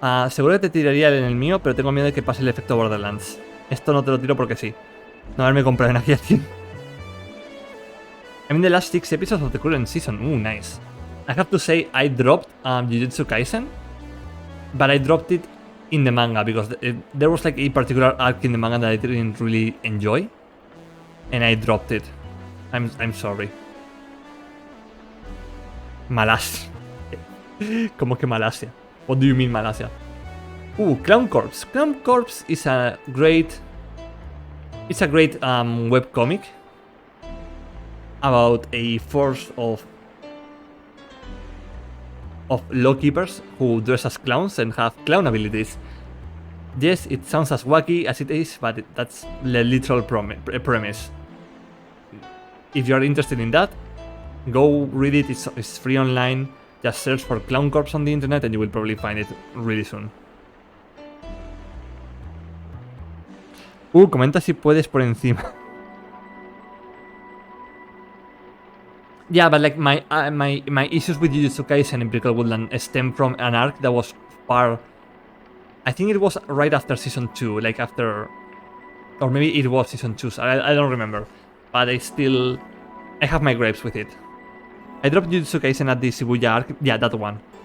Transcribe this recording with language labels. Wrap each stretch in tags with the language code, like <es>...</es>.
<es>Seguro que te tiraría en el mío, pero tengo miedo de que pase el efecto Borderlands. Esto no te lo tiro porque sí. No haberme comprado en Aviación.</es> <en>I'm in the last 6 episodes of the current season. Ooh, nice. I have to say, I dropped Jujutsu Kaisen, but I dropped it in the manga because there was like a particular arc in the manga that I didn't really enjoy, and I dropped it. I'm sorry. Malasia.</en> <es>¿Cómo que Malasia?</es> <en>What do you mean Malasia? Clown Corpse. Clown Corpse is a great... It's a great webcomic about a force of lawkeepers who dress as clowns and have clown abilities. Yes, it sounds as wacky as it is, but that's the literal premise. If you are interested in that, go read it. It's free online. Just search for Clown Corpse on the internet and you will probably find it really soon.</en> <es>Comenta si puedes por encima.</es> <en>Yeah, but like my issues with Jujutsu Kaisen in Brickle Woodland stem from an arc that was far... I think it was right after Season 2, like after... Or maybe it was Season 2, so I don't remember. But I have my gripes with it. I dropped Jujutsu Kaisen at the Shibuya arc, yeah, that one.</en>